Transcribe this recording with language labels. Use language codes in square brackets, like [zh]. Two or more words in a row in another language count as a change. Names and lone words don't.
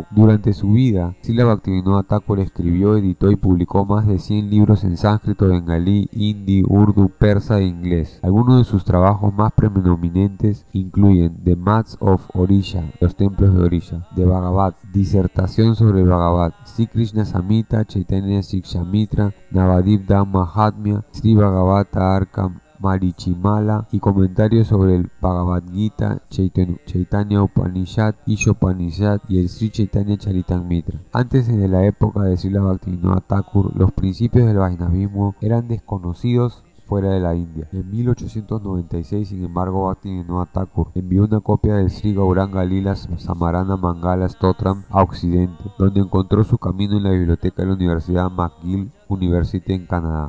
[es] Durante su vida, Srila Bhaktivinoda Thakur escribió, editó y publicó más de 100 libros en sánscrito, bengalí, hindi, urdu, persa e inglés. Algunos de sus trabajos más preeminentes incluyen The Mats of Orisha, los templos de Orisha, The Bhagavad, disertación sobre el Bhagavad, Sri Krishna Samhita, Chaitanya Shikshamitra, Navadip Dham Mahatmya, Sri Bhagavata Arka Marichimala y comentarios sobre el Bhagavad Gita, Chaitanya Upanishad, Ishopanishad y el Sri Chaitanya Charitamrita. Antes de la época de Srila Bhaktivinoda Thakur, los principios del Vaishnavismo eran desconocidos fuera de la India. En 1896, sin embargo, Bhaktivinoda Thakur envió una copia del Sri Gauranga Lila Samarana Mangala Stotram a Occidente, donde encontró su camino en la biblioteca de la Universidad McGill University en Canadá.